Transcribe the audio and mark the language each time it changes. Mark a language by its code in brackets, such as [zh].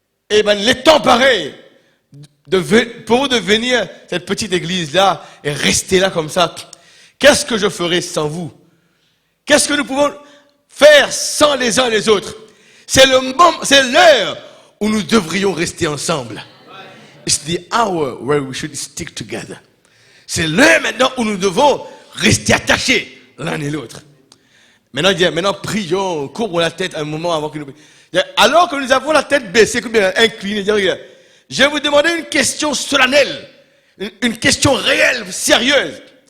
[fr] Et ben, les temps pareils, pour vous de venir cette petite église-là et rester là comme ça, qu'est-ce que je ferais sans vous? Qu'est-ce que nous pouvons faire sans les uns les autres? C'est l'heure où nous devrions rester ensemble. [en] It's the hour where we should stick together. [fr] C'est l'heure maintenant où nous devons rester attachés l'un et l'autre. Maintenant, prions, courbons la tête un moment avant que nous... Alors que nous avons la tête baissée, inclinée, je vais vous demander une question solennelle, une question réelle, sérieuse.